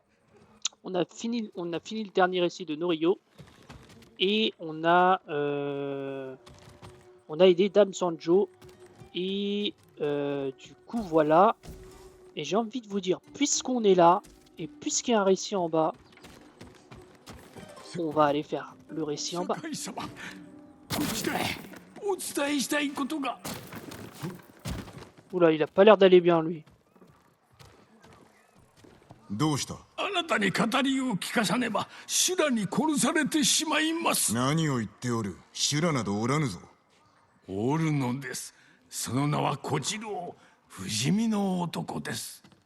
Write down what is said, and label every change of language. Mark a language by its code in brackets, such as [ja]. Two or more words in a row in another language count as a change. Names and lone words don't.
[fr] On a fini le dernier récit de Norio et on a aidé Dame Sanjo et du coup voilà. Et j'ai envie de vous dire, puisqu'on est là et puisqu'il y a un récit en bas, on va aller faire le récit en bas. [ja] 酒井様こちらへお伝えしたいことが [fr] Oula, il a pas l'air d'aller bien lui. [ja] どうした？あなたに語りを聞かさねば修羅に殺されてしまいます。何を言っておる？修羅などおらぬぞ。おるのです。その名は小次郎、不死身の男です。